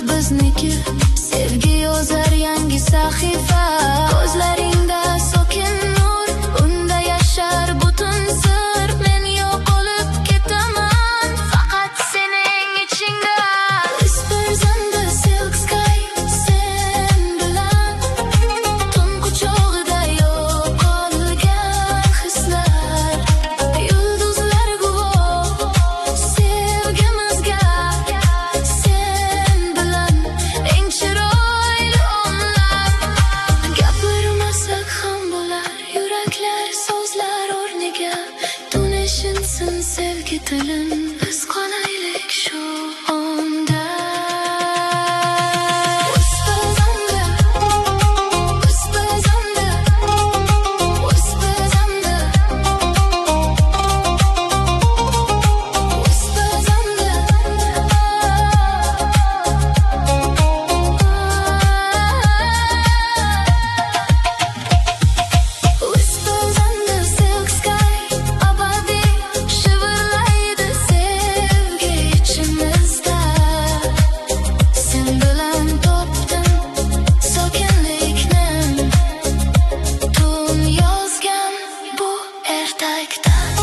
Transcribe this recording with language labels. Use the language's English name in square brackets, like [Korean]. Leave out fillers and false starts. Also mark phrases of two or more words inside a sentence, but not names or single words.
[Uzbek] bizniki. Sevgi yozar yangi sahifa. Ko'zlaringda sokin nur, unda yashar butun sir. Men yo'qolib ketaman faqat sening ichingda. [English] Whispers under silk sky, [Uzbek] sen bilan tun quchog'ida yo'qolgan hislar. Yulduzlar guvoh sevgimizga, sen bilan eng chiroyli onlar. Gapirmasak ham bo'lar yuraklar so'zlar o'rniga. Tunishinsin sevgi tilim, biz qolaylik shu onda. [English] Whispers under, whispers under, whispers under, whispers under. Whispers under silk sky, [Uzbek] abadiy shivirlaydi sevgi ichimizda. Sen bilan topdim sokinlikni, tun yozgan bu ertakda.